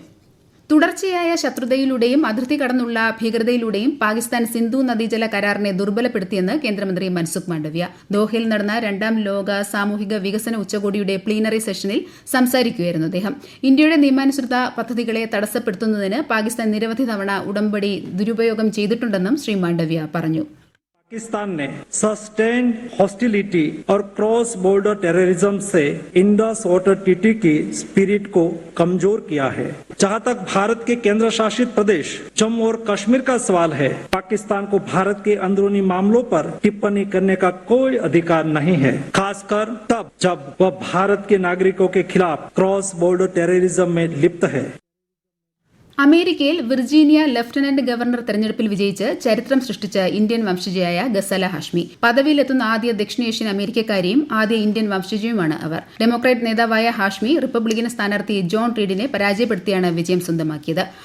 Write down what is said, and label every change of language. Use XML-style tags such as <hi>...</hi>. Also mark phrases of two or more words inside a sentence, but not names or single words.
<ml>തുടർച്ചയായ ശത്രുതയിലൂടെയും അതിർത്തി കടന്നുള്ള ഭീകരതയിലൂടെയും പാകിസ്ഥാൻ സിന്ധു നദീജല കരാറിനെ ദുർബലപ്പെടുത്തിയെന്ന് കേന്ദ്രമന്ത്രി മൻസുഖ് മാണ്ഡവ്യ. ദോഹയിൽ നടന്ന 2ാം ലോക സാമൂഹിക വികസന ഉച്ചകോടിയുടെ പ്ലീനറി സെഷനിൽ സംസാരിക്കുകയായിരുന്നു അദ്ദേഹം. ഇന്ത്യയുടെ നിയമാനുസൃത പദ്ധതികളെ തടസ്സപ്പെടുത്തുന്നതിന് പാകിസ്ഥാൻ നിരവധി തവണ ഉടമ്പടി ദുരുപയോഗം ചെയ്തിട്ടുണ്ടെന്നും ശ്രീ മാണ്ഡവ്യ പറഞ്ഞു.</ml> <hi>पाकिस्तान ने</hi> <en>sustained hostility</en> <hi>और</hi> <en>cross border terrorism</en> <hi>से इंडस वाटर ट्रीटी की स्पिरिट को कमजोर किया है. जहां तक भारत के केंद्र शासित प्रदेश जम्मू और कश्मीर का सवाल है, पाकिस्तान को भारत के अंदरूनी मामलों पर टिप्पणी करने का कोई अधिकार नहीं है, खासकर तब जब वह भारत के नागरिकों के खिलाफ</hi> <en>cross border terrorism</en> <hi>में लिप्त है.</hi> <ml>അമേരിക്കയിൽ വിർജീനിയ ലഫ്റ്റനന്റ് ഗവർണർ തെരഞ്ഞെടുപ്പിൽ വിജയിച്ച് ചരിത്രം സൃഷ്ടിച്ച ഇന്ത്യൻ വംശജയായ ഗസല ഹാഷ്മി. പദവിയിലെത്തുന്ന ആദ്യ ദക്ഷിണേഷ്യൻ അമേരിക്കക്കാരിയും ആദ്യ ഇന്ത്യൻ വംശജയുമാണ് അവർ. ഡെമോക്രാറ്റ് നേതാവായ ഹാഷ്മി റിപ്പബ്ലിക്കൻ സ്ഥാനാർത്ഥി ജോൺ റീഡിനെ പരാജയപ്പെടുത്തിയാണ് വിജയം സ്വന്തമാക്കിയത്.</ml>